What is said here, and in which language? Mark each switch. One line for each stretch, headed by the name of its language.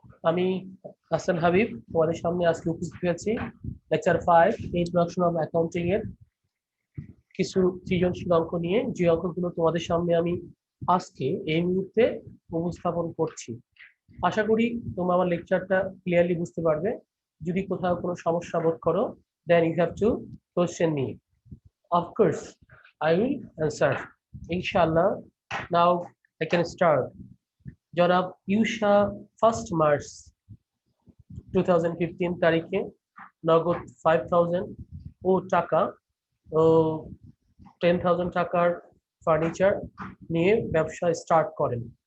Bangla: আমি হাসান হাবিব তোমাদের সামনে আজকে উপস্থিত হয়েছি লেকচার 5 ইন্ট্রোডাকশন অফ অ্যাকাউন্টিং এর কিছু সৃজনশীল অঙ্ক নিয়ে, যে অঙ্কগুলো তোমাদের সামনে আমি আজকে এই মুহূর্তে উপস্থাপন করছি। আশা করি তোমরা আমার লেকচারটা ক্লিয়ারলি বুঝতে পারবে। যদি কোথাও কোনো সমস্যা বোধ করো,
English: then you have to question me. Of course, I will answer. Inshallah, now I can start.
Bangla: জনাব ইউসা 1 মার্চ 2015 তারিখে নগদ 5000 ও টাকা ও 10,000 টাকার ফার্নিচার নিয়ে ব্যবসা স্টার্ট করেন।